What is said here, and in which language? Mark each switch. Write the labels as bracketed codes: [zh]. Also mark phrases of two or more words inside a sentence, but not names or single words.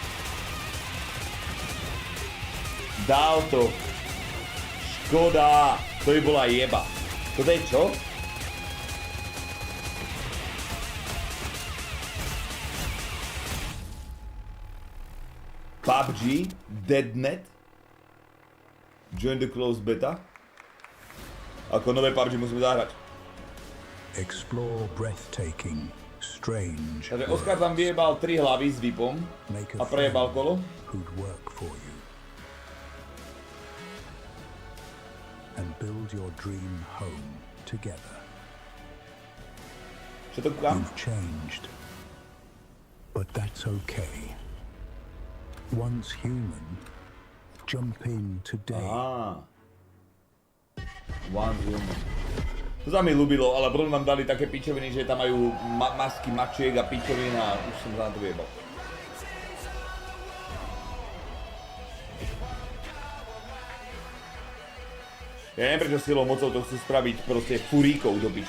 [sk] Dal to. Škoda. To by bola jeba. Toto je čo? PUBG? [en] Deadnet? Join the closed beta? [sk] Ako nové PUBG musíme zahrať. [en] Explore breathtaking, strange. [sk] Takže Oscar tam vyjebal 3 hlavy s VIPom a prejebal kolo. [en] Who'd work for you. And build your dream home together. [sk] Čo to kúkam? [en] You've changed, but that's okay. Once human, jump in today. Once human. [sk] To sa mi ľúbilo, ale potom nám dali také pičoviny, že tam majú masky mačiek a pičoviny a už som sa na to vyjebal. Ja neviem, prečo silou mocou to chcú spraviť proste furíkov do piči.